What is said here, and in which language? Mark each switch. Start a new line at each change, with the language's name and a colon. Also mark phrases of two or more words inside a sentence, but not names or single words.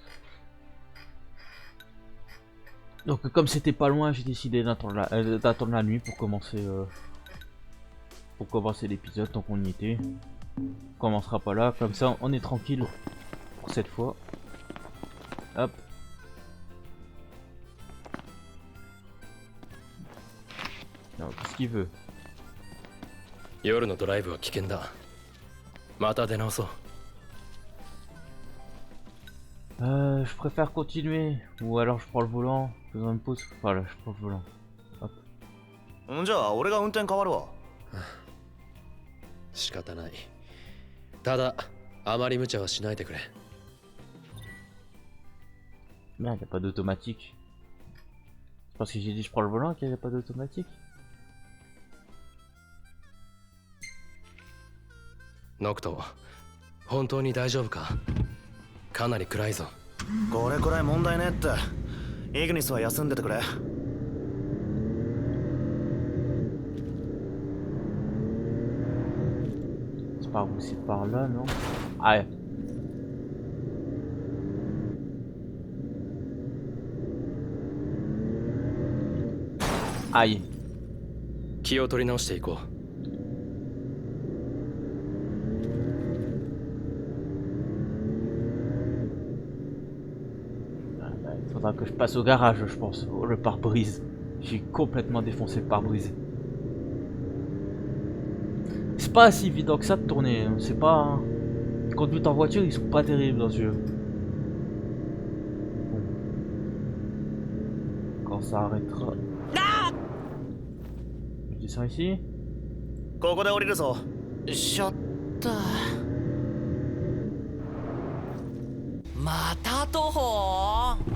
French: Donc comme c'était pas loin, j'ai décidé d'attendre la nuit pour commencer l'épisode tant qu'on y était. On commencera pas là, comme ça on est tranquille pour cette fois. Hop. Qu'est-ce qu'il veut?
Japanese: 夜のドライブは危険だ。また出直そう。
French: Je préfère continuer, ou alors je prends le volant, je me pose, voilà, je prends le volant. Hop.
Japanese: じゃあ俺が運転変わるわ。仕方ない。ただ、あまり無茶はしないでくれ。
French: Merde, y a pas d'automatique. C'est parce que j'ai dit je prends le volant qu'il n'y a pas d'automatique.
Japanese: ノクト、本当に大丈夫か？かなり暗いぞ。これくらい問題ねって。イグニスは休んでてくれ。
French: C'est par où? C'est par là, non? Ah ouais. Aïe.
Japanese: 気を取り直していこう。
French: Faudra que je passe au garage, je pense. Oh, le pare-brise. J'ai complètement défoncé le pare-brise. C'est pas si évident que ça de tourner. C'est pas. Les conduites en voiture, ils sont pas terribles dans ce jeu. Bon. Quand ça arrêtera. Je descends ici.
Japanese: ここで降りるぞ。しょった。また徒歩。